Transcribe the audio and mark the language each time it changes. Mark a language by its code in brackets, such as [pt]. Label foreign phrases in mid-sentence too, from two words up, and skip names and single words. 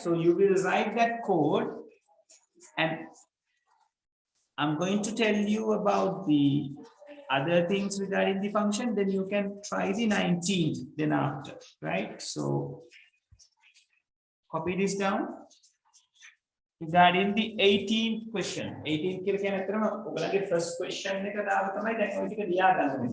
[en] So you will write that code and I'm going to tell you about the other things regarding the function, then you can try the 19th then after, right? So copy this down. Regarding the 18th question. [si] 18th කියලා කියන්නේ අතරම ඔයගලගේ [en] first question [si] එක දාලා තමයි දැන් ඔය ටික ලියා ගන්න වෙන්නේ.